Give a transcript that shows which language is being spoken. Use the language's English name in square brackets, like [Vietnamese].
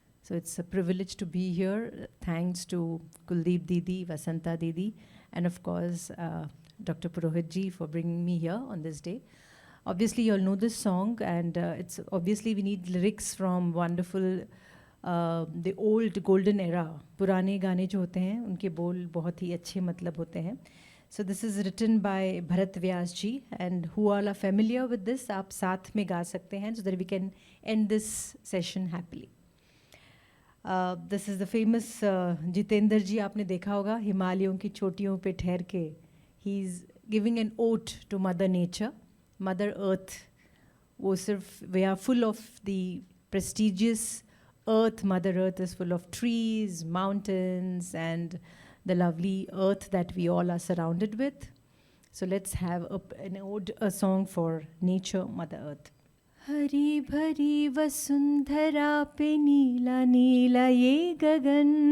[English] So it's a privilege to be here. Thanks to Kuldeep Didi, Vasanta Didi, and of course Dr. Purohit ji for bringing me here on this day. Obviously, you all know this song, and it's obviously we need lyrics from wonderful, the old golden era. [Hindi] पुराने गाने जो होते हैं उनके बोल बहुत ही अच्छे मतलब होते हैं. [English] So this is written by Bharat Vyas ji, and who all are familiar with this, [Hindi] आप साथ में गा सकते हैं [English] so that we can end this session happily. This is the famous Jitendra ji, [Hindi] आपने देखा होगा हिमालयों की चोटियों पे ठहर के. [English] He's giving an ode to Mother Nature, Mother Earth. [Hindi] वो सिर्फ [English] we are full of the prestigious earth. Mother Earth is full of trees, mountains, and the lovely earth that we all are surrounded with. So let's have an ode, a song for nature, Mother Earth. [Hindi] हरी भरी वसुंधरा पे नीला नीला ये गगन.